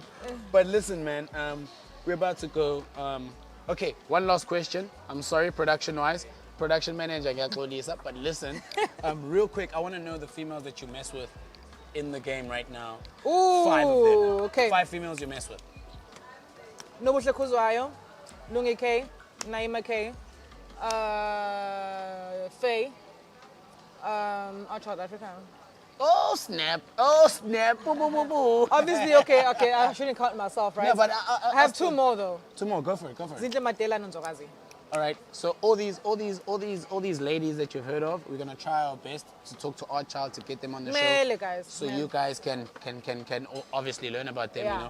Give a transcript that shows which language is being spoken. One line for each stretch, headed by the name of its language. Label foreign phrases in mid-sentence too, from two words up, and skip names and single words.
English: But listen, man, we're about to go. Okay, one last question. I'm sorry, production-wise. Production manager, but listen, real quick, I want to know the females that you mess with in the game right now. Ooh, 5 of them. Okay. 5 females you mess with. Nobuhle Kuzwayo, Lungi K, Naima K, Faye, Artchild Afrika. Oh snap! Oh snap! Boo, boo, boo, boo. Obviously, okay. I shouldn't count myself, right? No, but I have 2 more though. 2 more. Go for it. Zinhle Matela and Nzokazi. All right. So all these ladies that you've heard of, we're gonna try our best to talk to Artchild to get them on the show. Guys. So you guys can obviously learn about them, you know.